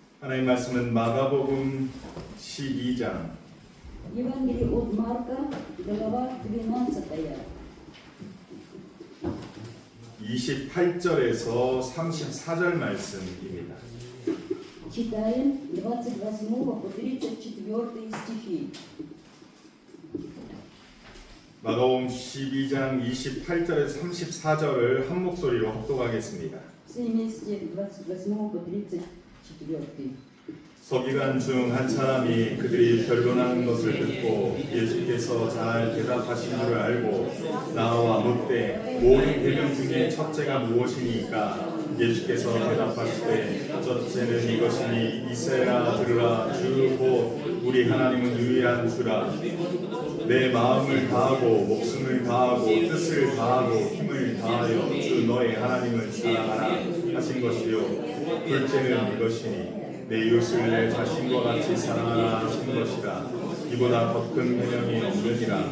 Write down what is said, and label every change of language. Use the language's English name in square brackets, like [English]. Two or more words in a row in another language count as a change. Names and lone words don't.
[Korean] 하나님 말씀은 마가복음 12장 [Russian] Евангелие от Марка, глава 12. [Korean] 28절에서 34절 말씀입니다. [Russian] Читаем 28 по 34 стихи. [Korean] 마가복음 12장 28절에서 34절을 한 목소리로 합독하겠습니다. [Russian] Все вместе 28 по 34. [Korean] 서기관 중 한 사람이 그들이 변론하는 것을 듣고 예수께서 잘 대답하신 줄을 알고 나와 묻되 모든 계명 중에 첫째가 무엇이니까 예수께서 대답하시되 첫째는 이것이니 이스라엘아 들으라 주 곧 우리 하나님은 유일한 주라 내 마음을 다하고 목숨을 다하고 뜻을 다하고 힘을 다하여 주 너의 하나님을 사랑하라 하신 것이요 둘째는 이것이니 내 이웃을 내 자신과 같이 사랑하라 하신 것이라 이보다 더 큰 계명이 없느니라.